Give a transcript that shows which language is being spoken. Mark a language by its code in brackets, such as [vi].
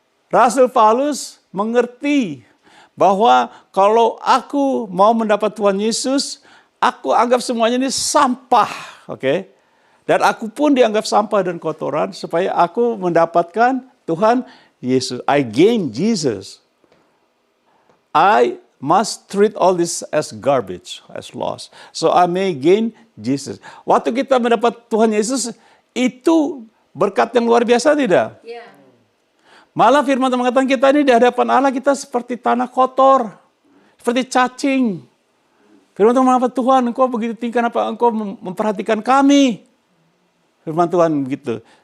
[id] Rasul Paulus mengerti bahwa kalau aku mau mendapat Tuhan Yesus, aku anggap semuanya ini sampah, oke? Dan aku pun dianggap sampah dan kotoran supaya aku mendapatkan Tuhan Yesus. [en] I gain Jesus. I must treat all this as garbage, as loss. So I may gain Jesus. [id] Waktu kita mendapat Tuhan Yesus, itu berkat yang luar biasa tidak? Ya. Malah firman Tuhan mengatakan kita ini di hadapan Allah kita seperti tanah kotor, seperti cacing. Firman Tuhan mengatakan, Tuhan engkau begitu tinggi, kenapa engkau memperhatikan kami? Firman Tuhan begitu.